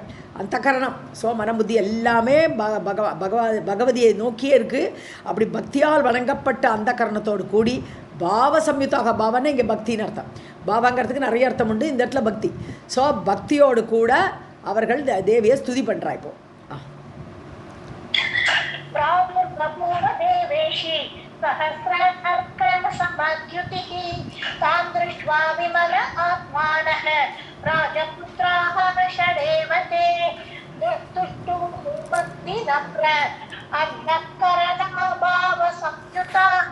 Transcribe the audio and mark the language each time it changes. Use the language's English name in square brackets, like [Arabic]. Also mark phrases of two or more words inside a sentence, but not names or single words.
[Tamil] அந்தக்கரணம் ஸோ மனபுத்தி எல்லாமே பகவதியை நோக்கியே இருக்குது. அப்படி பக்தியால் வணங்கப்பட்ட அந்தக்கரணத்தோடு கூடி [Sanskrit] भाव संयुताः, [Tamil] பாவனை இங்கே பக்தின்னு அர்த்தம். பாவங்கிறதுக்கு நிறைய அர்த்தம் உண்டு, இந்த இடத்துல பக்தி. ஸோ பக்தியோடு கூட அவர்கள் தேவியை ஸ்துதி பண்ணுறா. இப்போ [Sanskrit] सहस्रार्कसमद्युतिः तां दृष्ट्वा विमल आत्मानः राजपुत्राः षडेव ते तुष्टुः भक्तिनम्र अन्तःकरणभावसंयुताः.